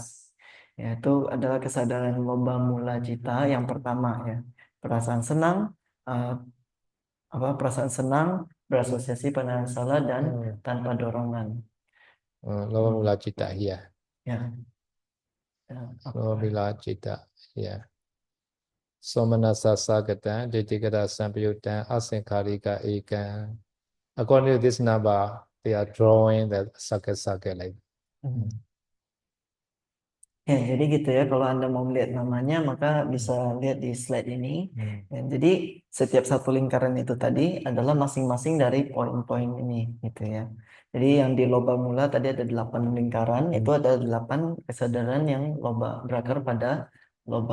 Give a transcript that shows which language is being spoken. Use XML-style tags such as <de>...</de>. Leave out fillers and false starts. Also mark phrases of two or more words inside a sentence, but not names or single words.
<id>Yaitu adalah kesadaran</id> <pi>loba mula cita</pi> <id>yang pertama ya. Perasaan senang, eh, perasaan senang berasosiasi pandangan salah dan tanpa dorongan.</id> <pi>Loba mula cita, ya.</pi> <id>Ya, ya,</id> <pi>Loba mula cita, ya. Somanasa sagata, ditikata sampayutta, asankharika ekam.</pi> <en>According to this number, they are drawing the circle like.</en> <id>Ya, jadi gitu ya. Kalau Anda mau melihat namanya, maka bisa lihat di slide ini. Ya, jadi setiap satu lingkaran itu tadi adalah masing-masing dari poin-poin ini, gitu ya. Jadi yang di</id> <pi>loba mula</pi> <id>tadi ada 8 lingkaran, itu ada 8 kesadaran yang loba berakar pada loba.</id>